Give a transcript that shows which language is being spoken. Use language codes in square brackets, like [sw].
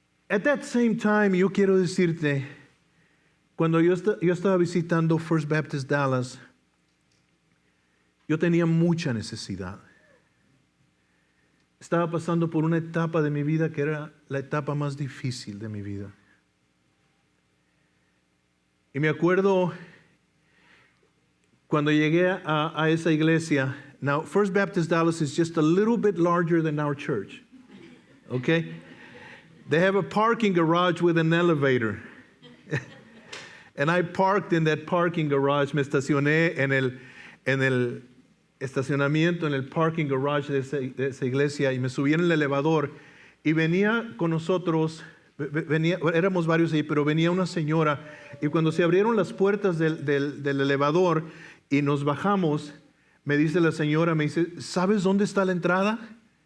[en] At that same time, [es] yo quiero decirte, cuando yo estaba visitando First Baptist Dallas, yo tenía mucha necesidad. Estaba pasando por una etapa de mi vida que era la etapa más difícil de mi vida. Y me acuerdo cuando llegué a esa iglesia. [en] Now, First Baptist Dallas is just a little bit larger than our church. Okay? They have a parking garage with an elevator. And I parked in that parking garage. [es] Me estacioné en el estacionamiento, en el parking garage de esa iglesia, y me subí en el elevador. Y venía con nosotros, éramos varios ahí, pero venía una señora. Y cuando se abrieron las puertas del elevador y nos bajamos, me dice la señora, me dice, ¿sabes dónde está la entrada?